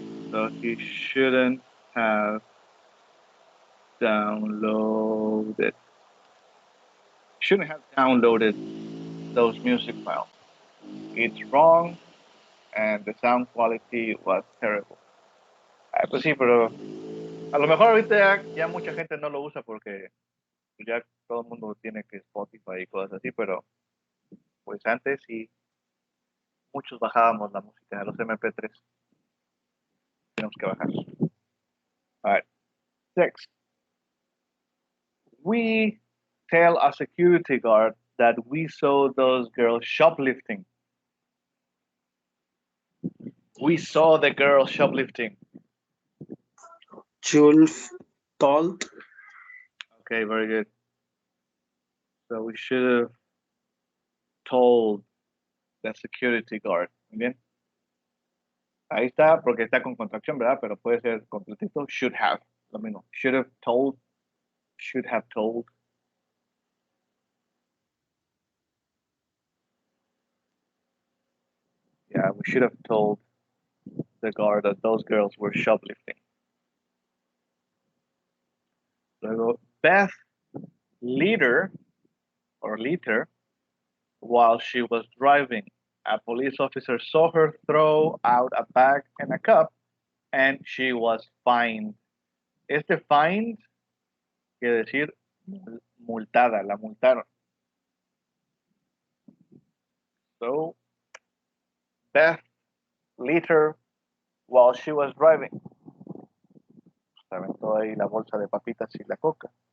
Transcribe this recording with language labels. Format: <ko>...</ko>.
<en>So he shouldn't have downloaded. Shouldn't have downloaded those music files. It's wrong and the sound quality was terrible.</en> <es>Pues sí, pero a lo mejor ahorita ya mucha gente no lo usa porque ya todo el mundo tiene que Spotify y cosas así, pero pues antes sí, muchos bajábamos la música, los MP3. Tenemos que bajar.</es> <en>All right. 6. We tell a security guard that we saw those girls shoplifting. We saw the girls shoplifting. Julf told. Okay, very good. So we should have told the security guard.</en> <es>Muy bien. Ahí está, porque está con contracción, ¿verdad? Pero puede ser completito.</es> <en>Should have.</en> <es>Lo mismo.</es> <en>Should have told. Should have told. Yeah, we should have told the guard that those girls were shoplifting. Luego, Beth later while she was driving. A police officer saw her throw out a bag and a cup, and she was fined.</en> <es>Este fined quiere decir multada, la multaron.</es> <en>So, Beth later while she was driving.</en> <es>Se aventó ahí la bolsa de papitas y la coca.</es>